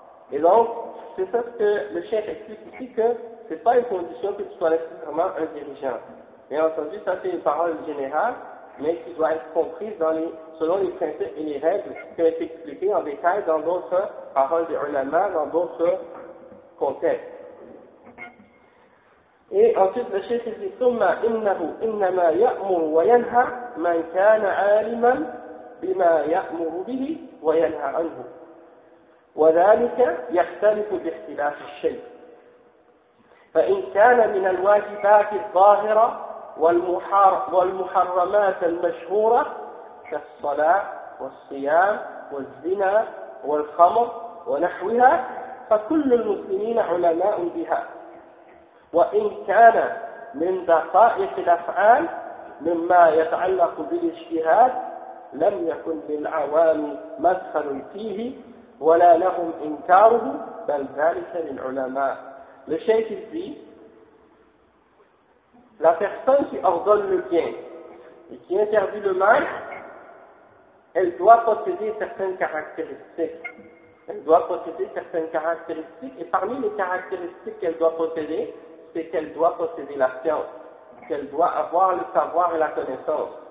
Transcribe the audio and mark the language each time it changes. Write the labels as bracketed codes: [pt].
[fr] Et donc, c'est ça que le chef explique ici, que ce n'est pas une condition que tu sois nécessairement un dirigeant. Bien entendu, ça c'est une parole générale, mais qui doit être comprise selon les principes et les règles qui ont été expliquées en détail dans d'autres paroles des ulama, dans d'autres contextes. Et ensuite, le chef dit, [ar] « ثم إنه إنما يأمر وينهى من كان عالما بما يأمر به وينهى عنه. وذلك يختلف باختلاف الشيء. فإن كان من الواجبات الظاهرة والمحرمات المشهورة كالصلاة والصيام والزنا والخمر ونحوها فكل المسلمين علماء بها. وإن كان من دقائق الأفعال مما يتعلق بالاجتهاد لم يكن للعوام مدخل فيه ولا لهم إنكاره بل ذلك للعلماء. [fr] Le cheikh dit, la personne qui ordonne le bien et qui interdit le mal, elle doit posséder certaines caractéristiques. Elle doit posséder certaines caractéristiques, et parmi les caractéristiques qu'elle doit posséder, c'est qu'elle doit posséder la science, qu'elle doit avoir le savoir et la connaissance.